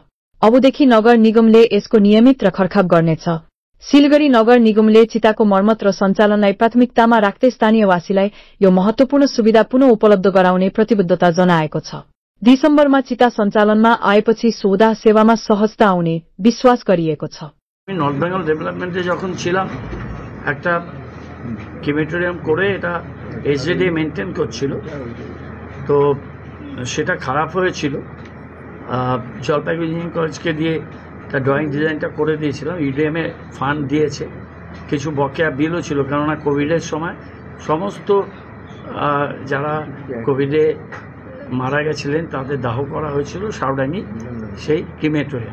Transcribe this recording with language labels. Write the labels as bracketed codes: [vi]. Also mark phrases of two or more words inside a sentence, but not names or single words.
[ne] अबदेखि नगर निगमले यसको नियमित रखरखाव गर्नेछ। सिलगढ़ी नगर निगमले चिताको मर्मत र सञ्चालनलाई प्राथमिकतामा राख्दै स्थानीयवासीलाई यो महत्वपूर्ण सुविधा पुनः उपलब्ध गराउने प्रतिबद्धता जनाएको छ। दिसम्बरमा चिता सञ्चालनमा आएपछि सोधा सेवामा सहजता आउने विश्वास गरिएको छ। [bn] नर्थ बेंगल डेभलपमेन्टে যখন ছিলাম একটা ক্রিমেটোরিয়াম করে এটা এসজেডি মেইনটেইন করছিল, তো সেটা খারাপ হয়েছিল। জলপাইগুড়ি ইঞ্জিনিয়ারিং কলেজকে দিয়ে একটা [en] drawing design [bn] করে দিয়েছিলাম। ইডিএম এ ফান্ড দিয়েছে, কিছু বকেয়া বিলও ছিল, কেননা কোভিডের সময় সমস্ত যারা কোভিডে মারা গেছিলেন তাদের দাহ করা হয়েছিল সাউডাঙ্গি সেই ক্রিমেটোরিয়াম।